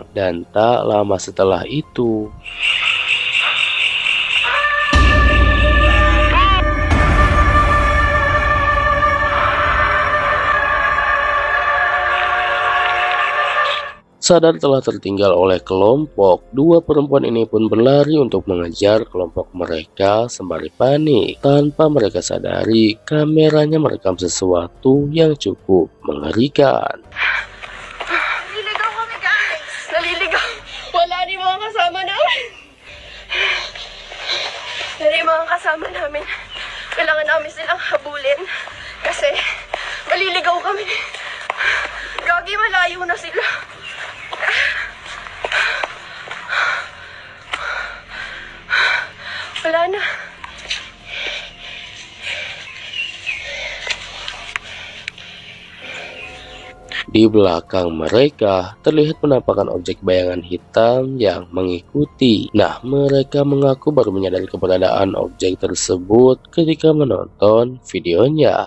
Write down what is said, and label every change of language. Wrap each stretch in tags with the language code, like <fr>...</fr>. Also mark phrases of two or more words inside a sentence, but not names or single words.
<id>Dan tak lama setelah itu, sadar telah tertinggal oleh kelompok, dua perempuan ini pun berlari untuk mengejar kelompok mereka sembari panik. Tanpa mereka sadari, kameranya merekam sesuatu yang cukup mengerikan.</id> <tl>Naliligaw kami, guys. Naliligaw. Wala rin mga kasama namin. Dari mga kasama namin, kailangan namin silang habulin kasi maliligaw kami. Gagi, malayo na sila. Wala na.</tl> <id>Di belakang mereka terlihat penampakan objek bayangan hitam yang mengikuti. Nah, mereka mengaku baru menyadari keberadaan objek tersebut ketika menonton videonya.</id>